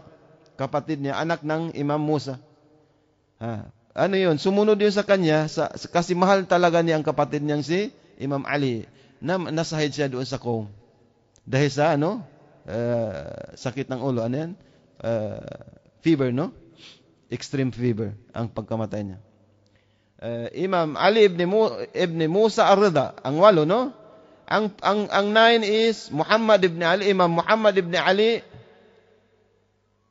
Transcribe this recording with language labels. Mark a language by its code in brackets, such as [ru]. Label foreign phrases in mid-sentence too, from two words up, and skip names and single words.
[tl] Kapatid niya, anak ng Imam Musa. Yun? Sumunod yun sa kanya, kasi mahal talaga niya ang kapatid niyang si Imam Ali. Nasahid siya doon sa Qom. Dahil sa sakit ng ulo. Fever, no? [en] Extreme fever [tl] ang pagkamatay niya. Imam Ali ibn Musa ar-Ridha, ang walo, no? Ang 9 is Muhammad ibn Ali, Imam Muhammad ibn Ali